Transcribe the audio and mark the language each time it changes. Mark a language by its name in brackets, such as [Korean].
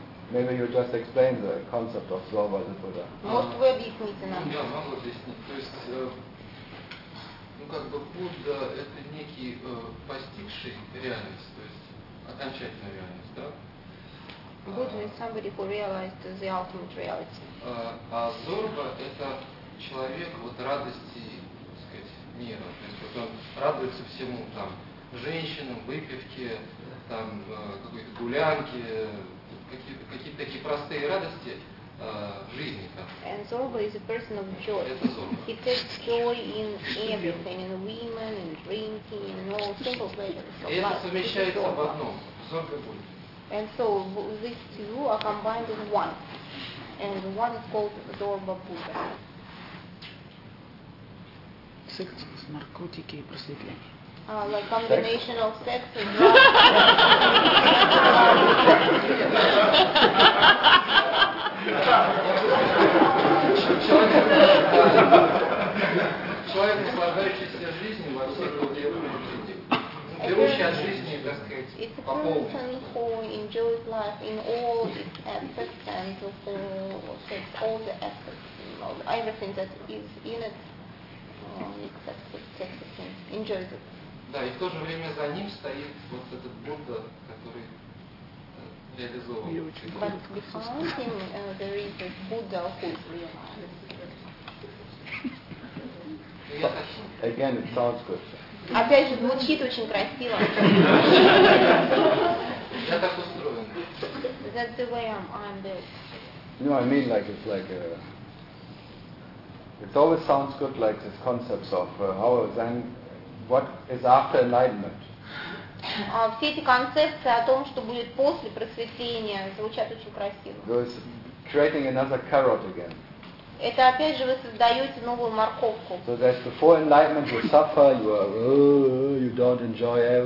[English] Maybe you just explain the concept of Zorba the Buddha. [Russian] Может, вы объясните нам? Я могу объяснить. То есть, ну как бы Будда — это некий постигший реальность, то есть окончательная реальность, да? [English] Будда is somebody who realized the ultimate reality. [Russian] А Зорба — это человек вот радости, так сказать, мира. То есть вот он радуется всему, там, женщинам, выпивке, там, какой-то гулянке, какие-то такие простые радости в жизни. [English] And Zorba is a person of joy. [Russian] Это Зорба. [English] He takes joy in everything, in women, in drinking, in all simple pleasures of life. [Russian] Это совмещается в одном. Зорба будет. [English] And so these two are combined in one. And one is called Zorba Buddha. Sex with narcotics and просветление. Like combination of sex and drugs. [Russian] Человек, наслаждающийся жизнью, во всех уделах. [English] It's a person who enjoys life in all its aspects and takes all the aspects, everything that is in it, except for sex, enjoys it. [Russian] Да, и в то же время за ним стоит вот этот Будда, который реализован. [English] But behind him there is a Buddha who is realized. Again, it sounds good. [Russian] Опять же, звучит очень красиво. Я так устроен. [English] That's the way I'm built. No, I mean like a... It always sounds good, like this concept of how then... What is after enlightenment? [Russian] Все эти концепции о том, что будет после просветления, звучат очень красиво. [English] So it's creating another carrot again. [Russian] Это опять же вы создаете новую морковку. [English] So that's before enlightenment you suffer, you are you don't enjoy